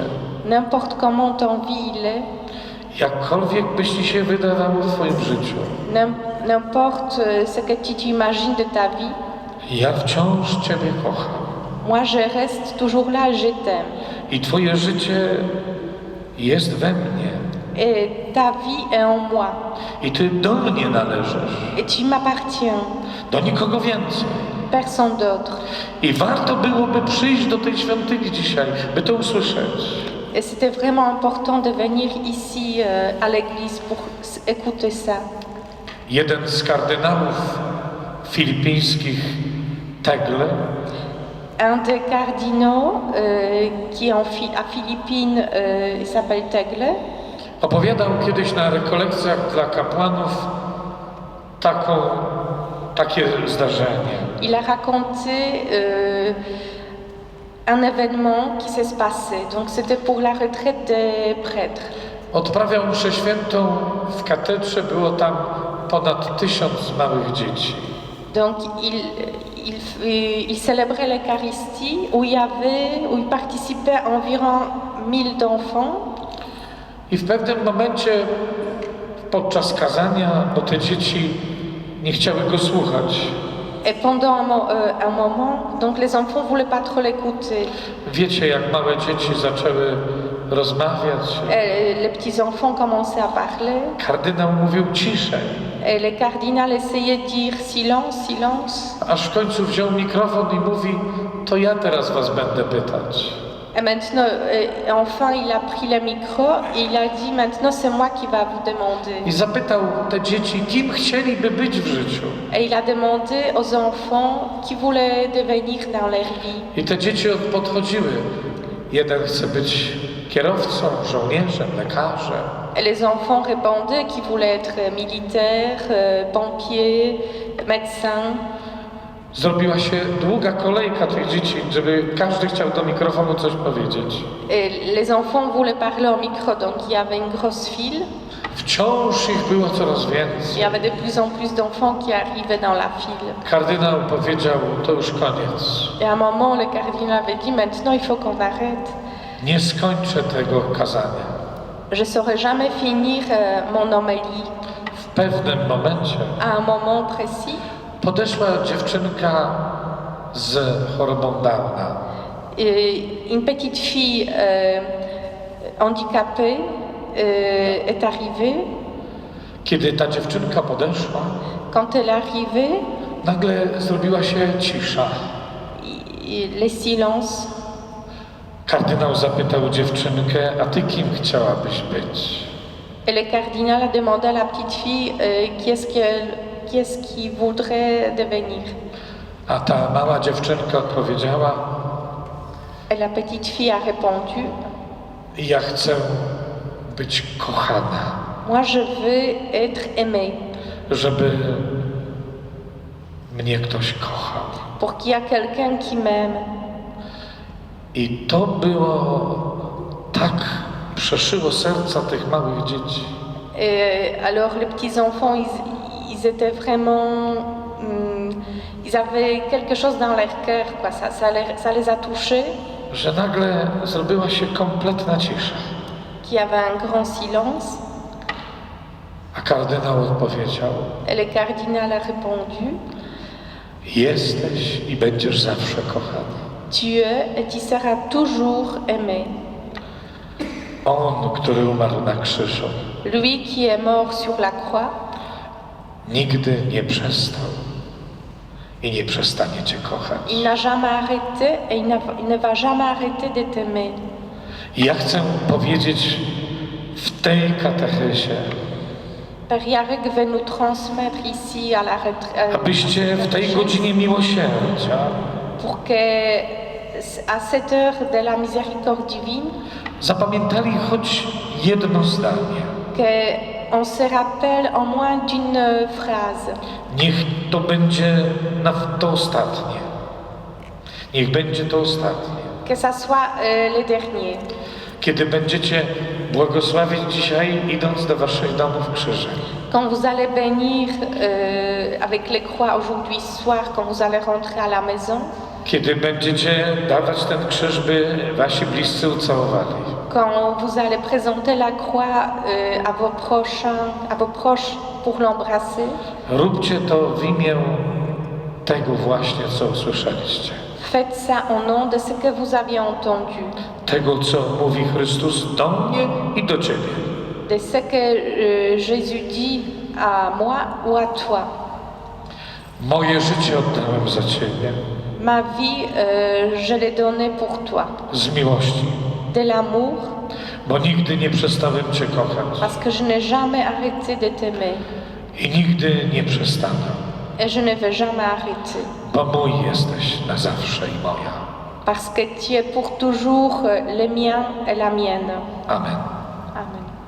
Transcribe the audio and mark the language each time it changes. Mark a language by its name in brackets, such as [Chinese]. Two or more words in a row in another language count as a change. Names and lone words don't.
[French] N'importe comment ton vie il est, [Polish] jakkolwiek byś Ci się wydawało w Twoim życiu, [French] n'importe ce que tu t'imagines de ta vie, [Polish] ja wciąż Ciebie kocham. [French] moi je reste toujours là et je t'aime. [Polish] I Twoje życie jest we mnie. [French] Et ta vie est en moi. [Polish] I Ty do mnie należysz. [French] Et tu m'appartiens. [Polish] Do nikogo więcej. [French] Personne d'autre. [Polish] I warto byłoby przyjść do tej świątyni dzisiaj, by to usłyszeć. [French] Et c'était vraiment important de venir ici à l'église pour écouter ça. [Polish] Jeden z kardynałów filipińskich, Tegle, [French] Un des cardinaux qui est à Philippines, il s'appelle Tegle. [Polish] opowiadał kiedyś na rekolekcjach dla kapłanów takie zdarzenie. [French] Il a raconté un événement qui s'est passé. Donc c'était pour la retraite des prêtres. [Polish] Odprawiał mszę świętą w katedrze, było tam ponad 1000 małych dzieci. [French] Donc il célébrait l'Eucharistie où il participait environ 1000 d'enfants. [Polish] I w pewnym momencie podczas kazania, bo te dzieci nie chciały go słuchać. [French] Et pendant un moment, donc les enfants ne voulaient pas trop l'écouter. [Polish] Wiecie, jak małe dzieci zaczęły rozmawiać. [French] Les petits enfants commençaient à parler. [Polish] Kardynał mówił ciszej. [French] Et le cardinal essayait de dire silence, silence. [Polish] Aż w końcu wziął mikrofon i mówi, to ja teraz was będę pytać. [French] Et maintenant, enfin, il a pris le micro et il a dit maintenant c'est moi qui va vous demander. [Polish] I zapytał te dzieci, kim chcieliby być w życiu. [French] Et il a demandé aux enfants qui voulaient devenir dans leur vie. [Polish] I te dzieci podchodziły. Jeden chce być kierowcą, żołnierzem, lekarzem. [French] Et les enfants répondaient qu'ils voulaient être militaires, pompiers, médecins. [Polish] Zrobiła się długa kolejka tych dzieci, żeby każdy chciał do mikrofonu coś powiedzieć. [French] Et les enfants voulaient parler au micro, donc il y avait une grosse file. [Polish] Wciąż ich było coraz [French] Il [Polish] więcej. [French] y avait de plus en plus d'enfants qui arrivaient dans la file. [Polish] Kardynał powiedział, to już koniec. [French] Et à un moment, le cardinal avait dit maintenant il faut qu'on arrête. [Polish] Nie skończę tego kazania. [French] Je ne saurais jamais finir mon homélie. [Polish] W pewnym momencie [French] À un moment précis, [Polish] podeszła dziewczynka z chorobą Downa. [French] une petite fille handicapée est arrivée. [Polish] Kiedy ta dziewczynka podeszła, [French] Quand elle est arrivée, [Polish] nagle zrobiła się cisza. [French] les silences. [Polish] Kardynał zapytał dziewczynkę, a ty kim chciałabyś być? [French] Et le cardinal a demandé à la petite fille qui est-ce qu'il voudrait devenir. [Polish] A ta mała dziewczynka odpowiedziała, [French] Et la petite fille a répondu, [Polish] ja chcę być kochana, [French] moi je veux être aimée, [Polish] żeby mnie ktoś kochał. [French] pour qu'il y a quelqu'un qui m'aime. [Polish] I to było tak, przeszyło serca tych małych dzieci. [French] Et alors les petits enfants, ils étaient vraiment, ils avaient quelque chose dans leur cœur, quoi. Ça les a touchés, [Polish] Że nagle zrobiła się kompletna cisza. [French] qu'il y avait un grand silence. [Polish] A kardynał odpowiedział, [French] Et le cardinal a répondu, [Polish] jesteś i będziesz zawsze kochany. [French] tu es et tu seras toujours aimé. [Polish] On, który umarł na krzyżu, [French] Lui qui est mort sur la croix, [Polish] nigdy nie przestał i nie przestanie cię kochać. [French] il n'a jamais arrêté et il ne va jamais arrêter de t'aimer. [Polish] I ja chcę powiedzieć w tej katechezie, [French] Père Yarek veut nous transmettre ici à la retraite, [Polish] abyście w tej godzinie miłosierdzia [French] pour que à cette heure de la miséricorde divine, [Polish] zapamiętali choć jedno zdanie. [French] qu'on se rappelle au moins d'une phrase. [Polish] Niech to będzie to ostatnie. Niech będzie to ostatnie. [French] Que ça soit le dernier. [Polish] Kiedy będziecie błogosławić dzisiaj, idąc do waszych domów krzyżem. [French] Quand vous allez bénir avec les croix aujourd'hui soir, quand vous allez rentrer à la maison, [Polish] Kiedy będziecie dawać ten krzyż, by wasi bliscy ucałowali. [French] quand vous allez présenter la croix à vos proches pour l'embrasser, [Polish] Róbcie to w imię tego właśnie, co usłyszeliście. [French] faites ça au nom de ce que vous aviez entendu, [Polish] Tego, co mówi Chrystus do mnie i do ciebie. [French] de ce que Jésus dit à moi ou à toi. [Polish] Moje życie oddałem za ciebie [French] Ma vie, je l'ai donnée pour toi, [Polish] z miłości, [French] de l'amour, [Polish] bo nigdy nie przestałem cię kochać [French] parce que je n'ai jamais arrêté de t'aimer [Polish] i nigdy nie przestanę, [French] et je ne vais jamais arrêter, [Polish] bo mój jesteś na zawsze i moja. parce que tu es pour toujours le mien et la mienne. Amen. [French] Amen.